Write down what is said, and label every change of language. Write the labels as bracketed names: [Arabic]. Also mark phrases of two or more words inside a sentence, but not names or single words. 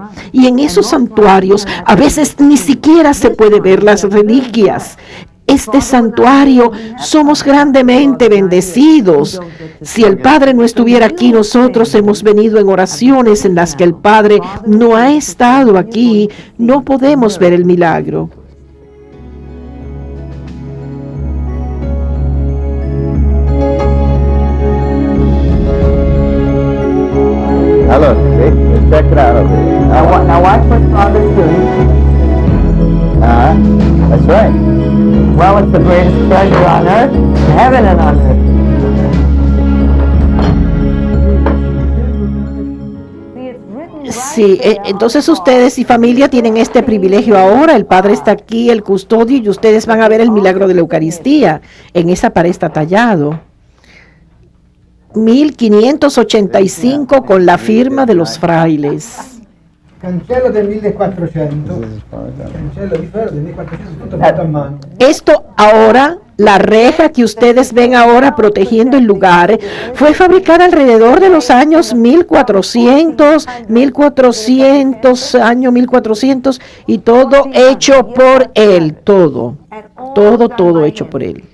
[Spanish] Y en esos santuarios a veces ni siquiera se puede ver las reliquias. Este santuario somos grandemente bendecidos. Si el Padre no estuviera aquí, nosotros hemos venido en oraciones en las que el Padre no ha estado aquí. No podemos ver el milagro. [English] Hello, see? Check it out over here. Now watch what Father's doing. That's right. Well, it's the greatest pleasure on earth, heaven and on earth. [Spanish] Sí, entonces ustedes y familia tienen este privilegio ahora. El Padre está aquí, el custodio, y ustedes van a ver el milagro de la Eucaristía. En esa pared está tallado 1585 con la firma de los frailes. [Italian] Cancello del 1400. Cancello di ferro del 1400 tutto fatto a mano. [Spanish] Esto ahora La reja que ustedes ven ahora protegiendo el lugar fue fabricada alrededor de los años 1400, año 1400, y todo hecho por él, todo hecho por él.